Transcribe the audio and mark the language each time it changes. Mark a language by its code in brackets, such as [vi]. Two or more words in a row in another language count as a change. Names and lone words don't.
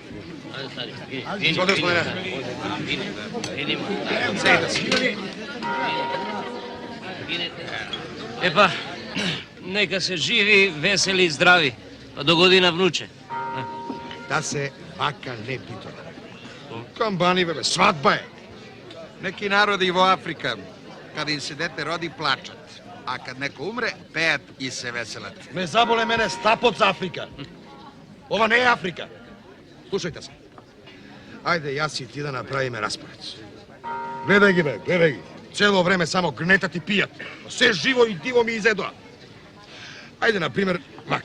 [mk] Зоди, господине. Седите си. Епа, нека се живи, весели и здрави. Па до година, внуче. Да се вака не битува. Камбани, бебе, свадба е. [sr] Neki narodi [mk] во Африка, [sr] kada im se dete rodi, plačat. A kad neko umre, pejat i se veselat. [mk] Не заболе мене стапот за Африка. Ова не е Африка. Слушајте се. Ајде, јас и ти да направиме распоред. Гледај ги, бе, гледај ги. Цело време само гнетат и пијат. Се живо и диво ми изедоа. Ајде, например, вака.